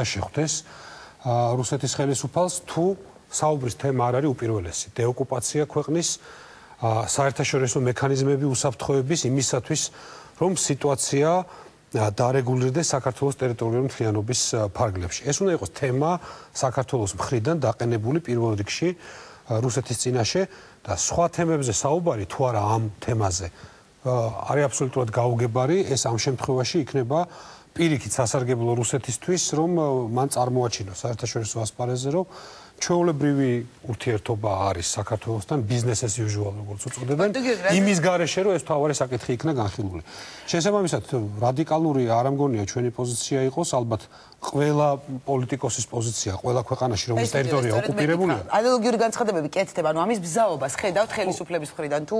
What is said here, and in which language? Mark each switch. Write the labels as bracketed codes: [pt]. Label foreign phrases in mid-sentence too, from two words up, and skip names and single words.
[ka] შეხვდეს რუსეთის ხელისუფალს თუ საუბრის თემა არ არის უპირველესი დეოკუპაცია ქვეყნის საერთაშორისო მექანიზმები უსაფრთხოების იმისათვის რომ სიტუაცია დარეგულირდეს საქართველოს ტერიტორიული მთლიანობის ფარგლებში ეს უნდა იყოს თემა საქართველოს მხრიდან დაყენებული პირველ რიგში რუსეთის წინაშე და სხვა თემებზე საუბარი თუ არა ამ თემაზე არის აბსოლუტურად გაუგებარი, ეს ამ შემთხვევაში იქნება პირიქით სასარგებლო რუსეთისთვის, რომ მან წარმოაჩინოს საერთაშორისო ასპარეზზე, რომ ჩვეულებრივი ურთიერთობა არის საქართველოსთან [en] business as usual, [ka] როგორც უწოდებენ, იმის გარეშე, რომ ეს თავარი საკითხი იქნა განხილული. შესაბამისად, რადიკალური არ ამგონია ჩვენი პოზიცია იყოს, ალბათ ყველა პოლიტიკოსის პოზიცია, ყველა ქვეყანაში, რომლის ტერიტორია ოკუპირებულია. ანალოგიური განცხადებები კეთდება, ანუ ამის ბზაობას ხედავთ ხელისუფლების მხრიდან თუ